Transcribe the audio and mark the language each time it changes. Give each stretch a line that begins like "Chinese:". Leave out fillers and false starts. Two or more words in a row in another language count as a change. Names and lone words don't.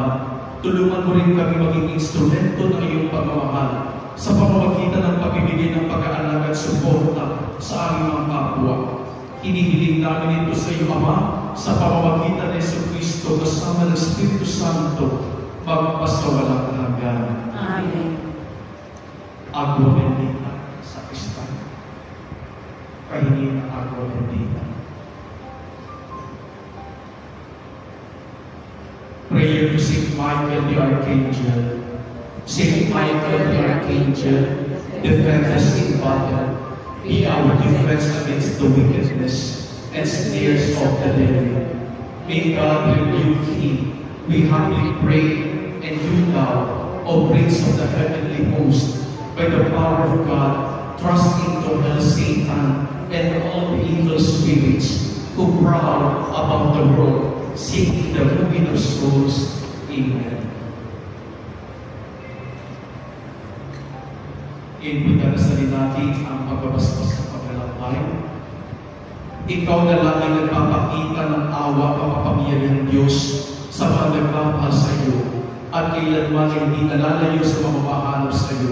Filipino: Tulungan mo rin kami maging instrumento ng iyong pagmamahal sa pamamagitan ng pagbibigay ng pag-aalaga at suporta sa aming mga kapwa. Hinihiling namin ito sa iyo, Ama, sa pamamagitan ng Jesucristo kasama ng Espiritu Santo, magpasawalang hanggan. Amen.
Spanish: Agua bendita
Filipino: sa Kristan. Pahingin ang
Spanish: agua bendita.
English: Prayer to Saint Michael the Archangel. Saint Michael the Archangel, defend us in battle. Be our defense against the wickedness and snares of the devil. May God rebuke him, we humbly pray, and you now, O Prince of the heavenly host, by the power of God, thrust into hell Satan and all the evil spirits who prowl about the world, seeking the ruin of souls. Amen.
Filipino: Ipagdasal natin ang pagbabasbas ng paglalakbay. Ikaw na lang ay nagpapakita ng awa kapapangyarihan ng Diyos sa mga nagmamahal sa iyo at kailanman ay hindi nalalayo sa mga mahanap sa iyo.